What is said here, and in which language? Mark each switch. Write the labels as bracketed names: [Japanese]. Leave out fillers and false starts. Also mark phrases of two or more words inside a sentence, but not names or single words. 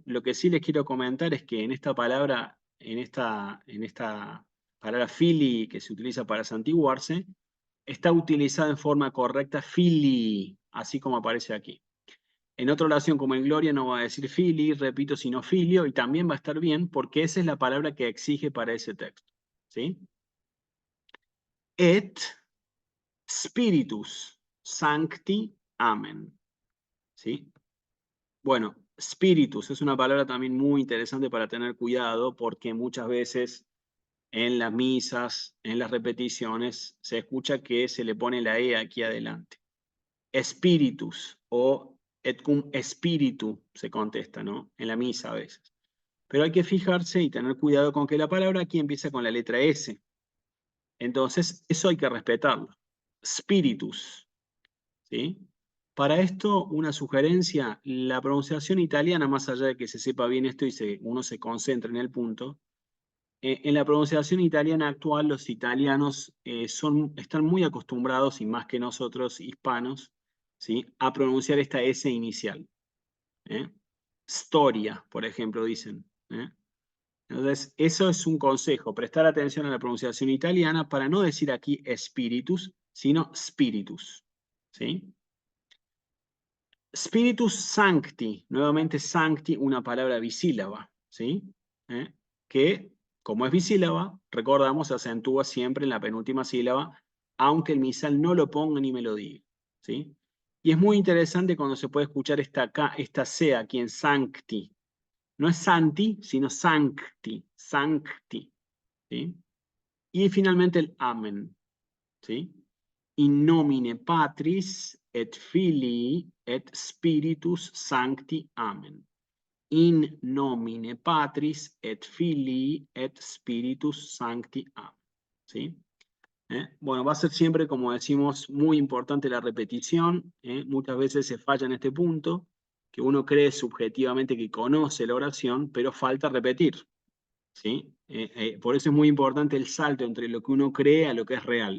[Spanish] Lo que sí les quiero comentar es que en esta palabra, en esta palabra fili que se utiliza para santiguarse, está utilizada en forma correcta fili, así como aparece aquí. En otra oración como en Gloria no va a decir fili, repito, sino filio, y también va a estar bien porque esa es la palabra que exige para ese texto, ¿sí? [Latin] Et spiritus sancti amen, ¿sí? [Spanish] Bueno, spiritus es una palabra también muy interesante para tener cuidado porque muchas veces en las misas, en las repeticiones, se escucha que se le pone la E aquí adelante. Spiritus o [Latin] et cum spiritu [Spanish] se contesta, ¿no? En la misa a veces. Pero hay que fijarse y tener cuidado con que la palabra aquí empieza con la letra S. Entonces, eso hay que respetarlo. Spiritus, ¿sí? Para esto, una sugerencia, la pronunciación italiana, más allá de que se sepa bien esto y uno se concentra en el punto, en la pronunciación italiana actual, los italianos están muy acostumbrados, y más que nosotros hispanos, ¿sí? A pronunciar esta S inicial. Storia, por ejemplo, dicen. Entonces, eso es un consejo, prestar atención a la pronunciación italiana para no decir aquí spiritus, sino spiritus, ¿sí? [Latin] Spiritus sancti, nuevamente sancti, [Spanish] una palabra bisílaba, ¿sí? Que, como es bisílaba, recordamos, se acentúa siempre en la penúltima sílaba, aunque el misal no lo ponga ni me lo diga, ¿sí? Y es muy interesante cuando se puede escuchar esta C aquí en sancti. No es santi, sino sancti, sancti, ¿sí? Y finalmente el amen, ¿sí? [Latin] In nomine Patris et Filii et Spiritus Sancti. Amen. In nomine Patris et Filii et Spiritus Sancti. Amen. ¿Sí? [Spanish] Bueno, va a ser siempre, como decimos, muy importante la repetición. Muchas veces se falla en este punto, que uno cree subjetivamente que conoce la oración, pero falta repetir, ¿sí? Por eso es muy importante el salto entre lo que uno cree a lo que es real.